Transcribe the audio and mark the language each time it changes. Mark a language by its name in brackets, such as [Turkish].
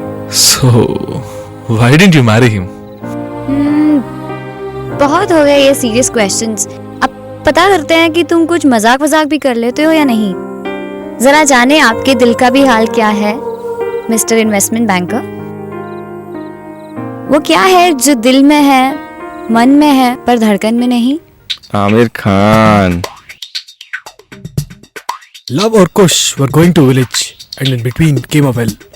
[English] So, why didn't you marry him? [Hindi] बहुत हो गए ये [English] Serious questions. [Hindi] अब पता करते हैं कि तुम कुछ मजाक भी कर लेते हो या नहीं. जरा जाने आपके दिल का भी हाल क्या है, [English] Mister investment banker. [Hindi] वो क्या है जो दिल में है, मन में है, पर धड़कन में नहीं? Aamir Khan. [English] Love or Kush were going to village, and in between came a well.